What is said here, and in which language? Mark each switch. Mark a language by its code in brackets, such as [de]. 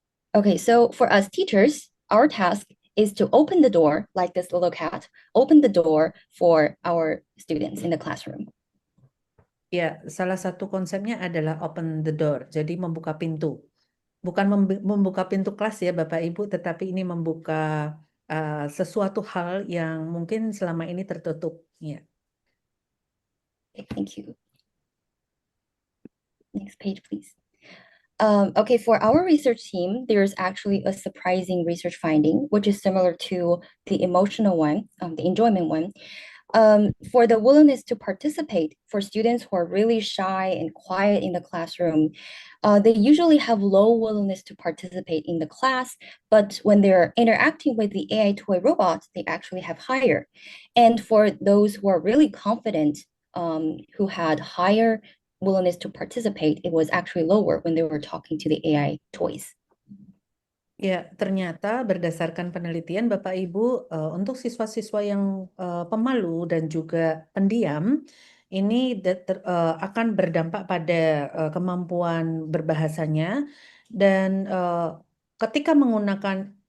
[en] Okay, so for us teachers, our task is to open the door, like this little cat, open the door for our students in the classroom. [id] Ya, salah satu konsepnya adalah [en] open the door, [id] jadi membuka pintu. Bukan membuka pintu kelas ya Bapak Ibu, tetapi ini membuka sesuatu hal yang mungkin selama ini tertutup. Ya. [en] Okay, thank you. Next page, please. Okay, for our research team, there's actually a surprising research finding, which is similar to the emotional one, the enjoyment one. For the willingness to participate, for students who are really shy and quiet in the classroom, they usually have low willingness to participate in the class, but when they're interacting with the AI toy robots, they actually have higher. And for those who are really confident, who had higher willingness to participate, it was actually lower when they were talking to the AI toys. [id] Ya, ternyata berdasarkan penelitian Bapak Ibu, untuk siswa-siswa yang pemalu dan juga pendiam, ini akan berdampak pada kemampuan berbahasanya dan ketika menggunakan